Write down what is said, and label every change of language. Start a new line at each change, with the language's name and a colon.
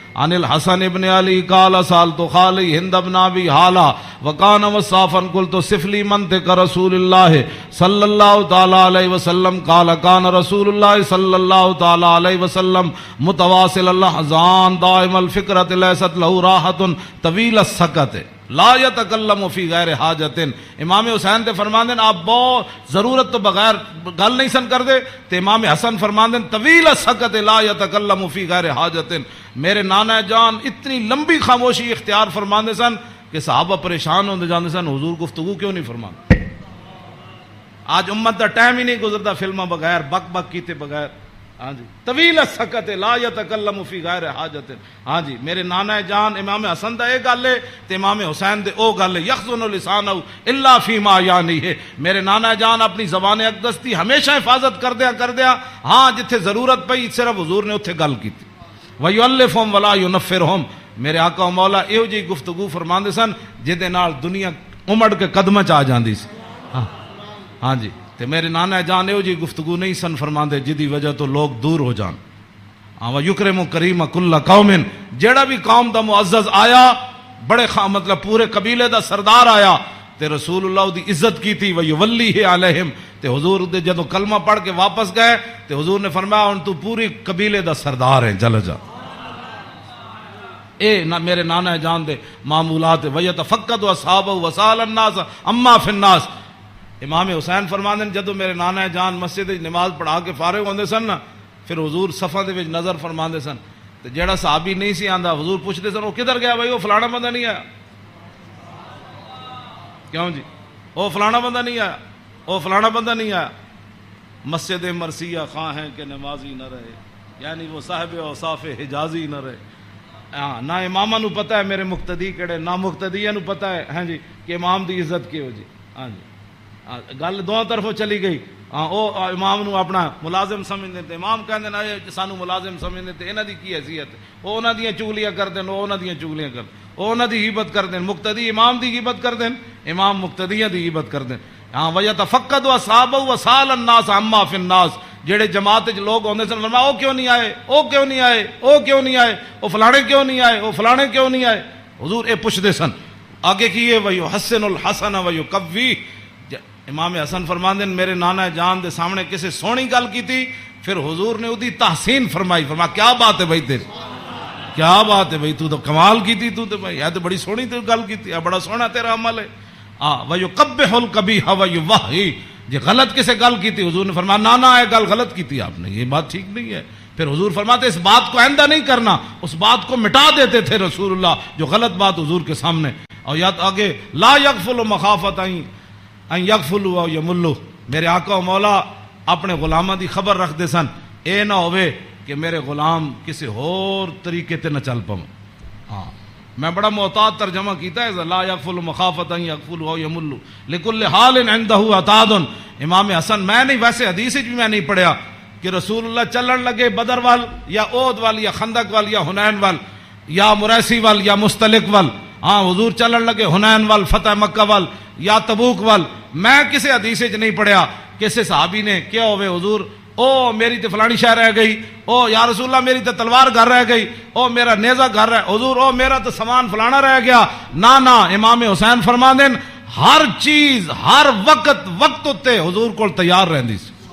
Arabic: عن الحسن ابن علی قال سالت خالی ہند ابن ابی حالا وکان وصافا قلت صف لی منطق رسول اللہ صلی اللہ تعالی علیہ وسلم قال کان رسول اللہ صلی اللہ تعالی علیہ وسلم متواصل الاحزان دائم الفکرۃ لیست له راحت طویل السکت لا یتکلم فی غیر حاجت.
Punjabi: امام حسین تے فرماندے آپ بہت ضرورت تو بغیر گل نہیں سن کر دے. تے امام حسن فرماندے
Arabic: طویل السکت لا یتکلم فی غیر حاجت.
Punjabi: میرے نانا جان اتنی لمبی خاموشی اختیار فرماندے سن کہ صحابہ پریشان ہوندے جاندے سن حضور گفتگو کیوں نہیں فرماندے. آج امت دا ٹائم ہی نہیں گزرتا فلماں بغیر بک بک کیتے بغیر.
Arabic: ہاں جی طویل السکت لا یتکلم فی غیر حاجت.
Punjabi: ہاں جی میرے نانا جان امام حسن دا اے گل ہے تے امام حسین دے او گل ہے.
Arabic: یخزن لسانہ الا فیما یعنی ہے.
Punjabi: میرے نانا جان اپنی زبان اقدس دی ہمیشہ حفاظت کردیا ہاں جتھے ضرورت پئی صرف حضور نے اتھے گل کیتی.
Arabic: وَيُؤَلِّفُهُمْ وَلَا يُنَفِّرُهُمْ.
Punjabi: میرے آقا و مولا ایہو جی گفتگو فرماندے سن جہدے نال دنیا امڑ کے قدماں چ آ جاندی سی. ہاں جی تے میرے نانا جان ایہو جی گفتگو نہیں سن فرماندے جدی وجہ تو لوگ دور ہو جان.
Arabic: وَيُكْرِمُ كَرِيمَ كُلَّ قَوْمٍ.
Punjabi: جیڑا بھی قوم دا معزز آیا بڑے مطلب پورے قبیلے دا سردار آیا تے رسول اللہ دی عزت کی تھی.
Arabic: وَيُوَلِّيهِ عَلَيْهِمْ.
Punjabi: تے حضور دے جدو کلمہ پڑھ کے واپس گئے تے حضور نے فرمایا ہن تو پوری قبیلے دا سردار ہے چل جا. اے میرے نانا جان دے معمولات.
Arabic: وَيَتَفَقَّدُ أَصْحَابَهُ وَسَأَلَ النَّاسَ عَمَّا فِي النَّاسِ.
Punjabi: امام حسین فرماندے جدو میرے نانا جان مسجد نماز پڑھا کے فارغ ہوندے سن نا پھر حضور صفاں دے وچ نظر فرماندے سن تے جیڑا صحابی نہیں سی آندا حضور پوچھدے سن وہ کدھر گیا بھائی وہ فلانا بندہ نہیں آیا. کیوں جی وہ فلانا بندہ نہیں آیا وہ فلانا بندہ نہیں آیا.
Urdu: مسجد مرثیہ خواہ ہیں کہ نمازی نہ رہے یعنی وہ صاحب اوصاف حجازی نہ رہے.
Punjabi: ہاں نہ اماماں نو پتہ ہے میرے مقتدی کیڑے نہ مقتدیاں نو پتہ ہے ہاں جی کہ امام دی عزت کیو جی. ہاں جی گل دونوں طرفوں چلی گئی. او امام نو اپنا ملازم سمجھتے تے امام کہندے نے سانو ملازم سمجھتے تے انہاں دی کی حیثیت او انہاں دیاں چغلیاں کردے او انہاں دیاں چغلیاں کردے او انہاں دی غیبت کردے. مقتدی امام دی غیبت کردے امام مقتدیاں دی غیبت کردے. ہاں
Arabic: وَيَتَفَقَّدُ أَصْحَابَهُ وَسَأَلَ النَّاسَ عَمَّا فِي النَّاسِ.
Punjabi: جڑے جماعت وچ لوگ ہوندے سن فرمایا او کیوں نہیں آئے، او کیوں نہیں آئے، او کیوں نہیں آئے، او فلانے کیوں نہیں آئے، او فلانے کیوں نہیں آئے. حضور اے پوچھدے سن. آگے کیے
Arabic: وَيُحَسِّنُ الْحَسَنَ وَيُقَوِّي.
Punjabi: امام حسن فرماندے میرے نانا جان دے سامنے کسی سونی گل کیتی پھر حضور نے اودی تحسین فرمائی. فرمایا کیا بات ہے بھائی تیری، کیا بات ہے بھائی، تو کمال کیتی، تو بھائی یہ تو بڑی سونی تو گل کیتی، بڑا سونا تیرا عمل ہے.
Arabic: وَيُقَبِّحُ الْقَبِيحَ وَيُوَحِّي.
Punjabi: جی غلط کسے گل کیتی حضور نے فرمایا نانا ہے گل غلط کیتی آپ نے، یہ بات ٹھیک نہیں ہے.
Urdu: پھر حضور فرماتے اس بات کو آئندہ نہیں کرنا، اس بات کو مٹا دیتے تھے رسول اللہ جو غلط بات حضور کے سامنے.
Punjabi: اور یاد آگے
Arabic: لا یغفل مخافت ان یغفلوا او یملوا.
Punjabi: میرے آقا و مولا اپنے غلاماں دی خبر رکھتے سن اے نہ ہوئے کہ میرے غلام کسی اور طریقے تے نہ چل پاؤں. ہاں میں بڑا محتاط ترجمہ کیتا ہے
Arabic: لا یغفل مخافت ان یغفلوا او یملوا لکل حال عنده عتاد.
Punjabi: امام حسن میں نہیں، ویسے حدیث بھی میں نہیں پڑھیا کہ رسول اللہ چلن لگے بدر وال یا احد وال یا خندق وال یا حنین وال یا مریسی وال یا مستلق وال. ہاں حضور چلن لگے حنین وال، فتح مکہ وال یا تبوک وال. میں کسی حدیث وچ نہیں پڑھیا کسی صحابی نے کیا ہوئے حضور او میری تے فلانی شے رہ گئی، او یا رسول اللہ میری تے تلوار گھر رہ گئی، او میرا نیزہ گھر رہ حضور، او میرا تے سامان فلانا رہ گیا. نہ امام حسین فرماندے ہر چیز ہر وقت وقت اتے حضور کول تیار رہندی سی.